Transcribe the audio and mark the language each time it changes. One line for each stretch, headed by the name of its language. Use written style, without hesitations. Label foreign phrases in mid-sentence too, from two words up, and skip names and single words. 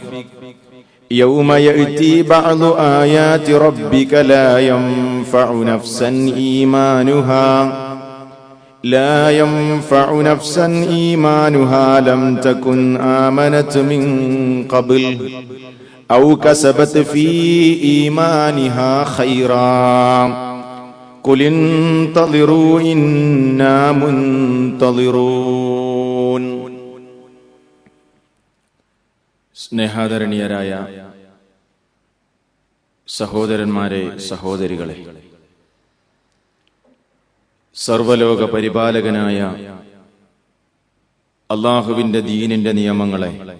Arabic: يوم يأتي بعض آيات ربك لا ينفع نفسا إيمانها لم تكن آمنت من قبل أو كسبت في إيمانها خيرا قل انتظروا إنا منتظرون.
Malayalam: സ്നേഹാദരണീയരായ സഹോദരന്മാരെ, സഹോദരികളെ, സർവലോക പരിപാലകനായ അല്ലാഹുവിന്റെ ദീനിന്റെ നിയമങ്ങളെ